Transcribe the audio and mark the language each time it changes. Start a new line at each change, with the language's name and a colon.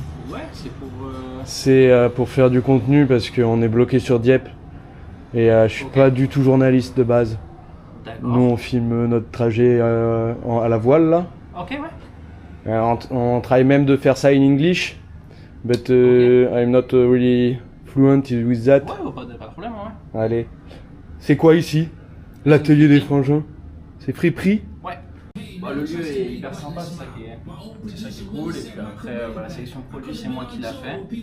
French: Ouais, c'est pour... C'est pour faire du contenu parce qu'on est bloqué sur Dieppe. Et je suis pas du tout journaliste de base. D'accord. Nous on filme notre trajet à la voile là. Ok, ouais. On
English: try
French: même de faire ça
English: in English. But I'm not really fluent with that.
French: Ouais, pas de problème, ouais. Allez. C'est quoi ici? L'Atelier des Frangins? C'est Friperie? Ouais. Bah, le lieu est hyper sympa, c'est ça qui est cool. Et puis après, la sélection de produits, c'est moi qui l'a fait.